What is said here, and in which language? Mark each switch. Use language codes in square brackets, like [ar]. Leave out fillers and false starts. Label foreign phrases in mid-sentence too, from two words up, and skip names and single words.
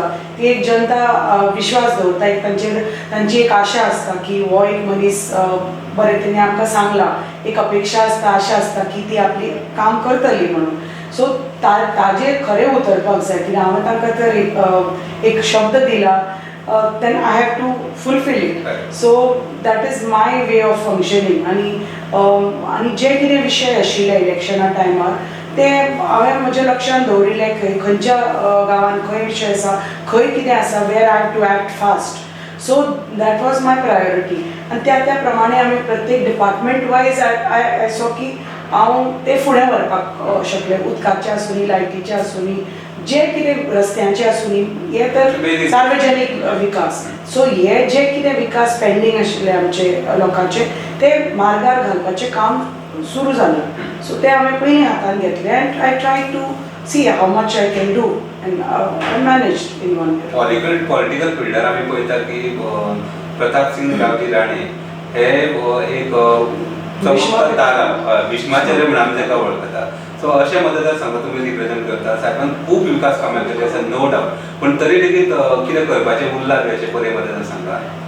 [kok] ती एक जनता विश्वास दवरता, एक तांची एक आशा आसता की हो एक मनीस बरें तेणी आमकां सांगला, एक अपेक्षा आसता, आशा आसता की ती आपली काम करतली म्हणून। सो ताजेर खरें उतरपाक जाय, कित्याक हांवें तांकां तर एक शब्द दिला, [en] then I have to fulfill it. So that is my way of functioning. [kok] आणि जे कितें विशय आशिल्ले इलेक्शना टायमार ते हांवें म्हज्या लक्षांत दवरिल्ले, खंयच्या गांवांत खंय विशय आसा, खंय कितें आसा, [en] where I have to act fast. so that was my priority. [kok] आनी त्या प्रमाणे आमी प्रत्येक डिपार्टमेंट वायज आय सो की हांव ते फुडें व्हरपाक शकलें, उदकाचें आसूं लायटीचें आसूं जे कितें रस्त्यांचे आसूं हे तर सार्वजनीक विकास। सो हे जे कितें विकास पेंडींग आशिल्ले आमचे लोकांचे ते मार्गार घालपाचें काम सुरू जालें। सो ते हांवें पयलीं हातांत घेतलें [en] and I try to see how much I can do and I managed in one way. [kok] पॉलिटिकल फिल्डार आमी पळयता की प्रताप सिंग रावजी राणे हे एक भीष्माचार्य म्हणून आमी ताका वळखता। सो अशें मतदारसंघ तुमी रिप्रेझेंट करता, सायबान खूब विकास कामां केली आसा, [en] no doubt, [kok] पूण तरी लेगीत कितें करपाचें उरलां बी अशें पर्याय मतदारसंघात?